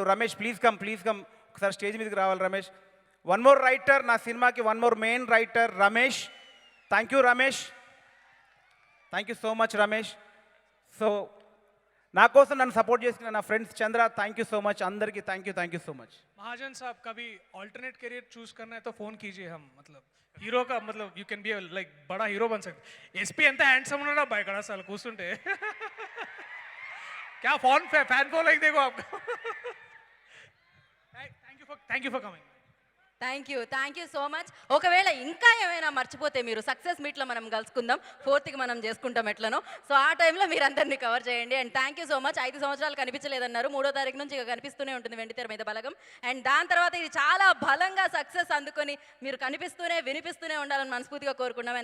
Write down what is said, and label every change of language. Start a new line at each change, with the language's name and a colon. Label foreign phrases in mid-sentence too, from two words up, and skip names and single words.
Telugu: రమేష్
English: please come
Telugu: ఒకసారి స్టేజ్ మీదకి రావాలి రమేష్. 1
English: more writer,
Telugu: నా సినిమాకి 1
English: more main writer
Telugu: రమేష్.
English: Thank you రమేష్, thank you so much రమేష్.
Telugu: సో నా కోసం నన్ను సపోర్ట్ చేసిన నా ఫ్రెండ్స్ చంద్ర,
English: thank you so much.
Telugu: అందరికీ
English: thank you so much.
Hindi: महाजन साहब, कभी
English: alternate career choose
Hindi: करना है तो फोन कीजिए. हम मतलब हीरो का मतलब
English: you can be like
Hindi: बड़ा हीरो बन सकते.
Telugu: एसपी ఎంత హ్యాండ్సమ్ ఉన్నాడా బాయ్ ఇక్కడ అసలు కూర్చుంటే.
Hindi: क्या
English: fan following
Hindi: देखो आपका.
English: Thank you for coming. Thank you so much.
Telugu: ఒకవేళ ఇంకా ఏమైనా మర్చిపోతే మీరు సక్సెస్ మీట్లో మనం కలుసుకుందాం, 4th మనం చేసుకుంటాం ఎట్లనో. సో ఆ టైంలో మీరు అందరినీ కవర్ చేయండి.
English: and thank you so much.
Telugu: 5 సంవత్సరాలు కనిపించలేదన్నారు, 3వ తారీఖు నుంచి ఇక కనిపిస్తూనే ఉంటుంది వెండితెర మీద బలగం. అండ్ దాని తర్వాత ఇది చాలా బలంగా సక్సెస్ అందుకొని మీరు కనిపిస్తూనే వినిపిస్తూనే ఉండాలని మనస్ఫూర్తిగా కోరుకున్నాం.